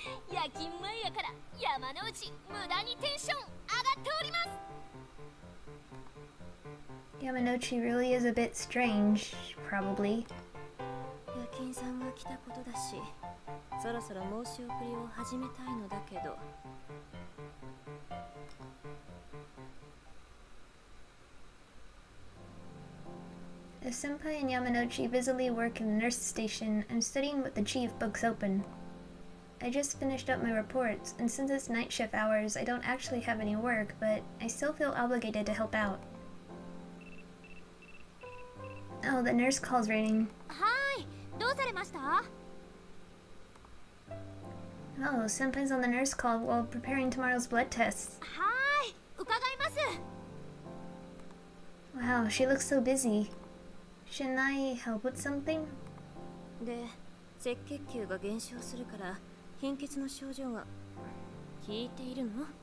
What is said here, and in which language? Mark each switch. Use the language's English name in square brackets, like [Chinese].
[Japanese] 夜勤前やから山之内、無駄にテンション上がっております。 [English] Yamanouchi really is a bit strange, probably. [Japanese] 夜勤さんが来たことだし、そろそろ申し送りを始めたいのだけど。 [English] As Senpai and Yamanouchi busily work in the nurse station, I'm studying with the chief, books open. I just finished up my reports, and since it's night shift hours, I don't actually have any work, but I still feel obligated to help out. Oh, the nurse call's ringing. [Japanese] はい、どうされました？ [English] Oh, Senpai's on the nurse call while preparing tomorrow's blood tests. [Japanese] はーい、伺います。 [English] Wow, she looks so busy. Shouldn't I help with something? [Japanese] で、赤血球が減少するから貧血の症状が聞いているの？